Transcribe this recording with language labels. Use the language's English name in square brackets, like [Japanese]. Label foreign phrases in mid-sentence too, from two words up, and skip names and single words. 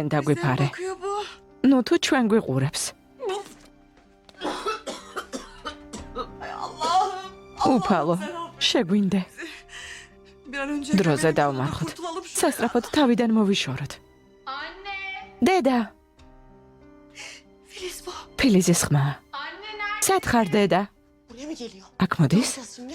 [Turkish] Bize [Georgian] დაგვიფარე. [Turkish] bakıyor bu. [Georgian] ნუ თუ ჩვენ გვიყურებს. [Turkish] Ay Allah'ım. [Georgian] უფალო, შეგვინდე. [Turkish] Bir an önce [Georgian] დროზე [Turkish] gelmeden [Georgian] დავმარხოთ. [Turkish] kurtulalım şuradan. [Georgian] სასწრაფოდ თავიდან მოვიშოროთ. დედა, [Turkish] Filiz bu. [Georgian] ფილიზის ხმა. სად ხარ დედა? [Turkish] Buraya mı geliyor? [Georgian] აქ მოდის? [Turkish] yapacağız şimdi?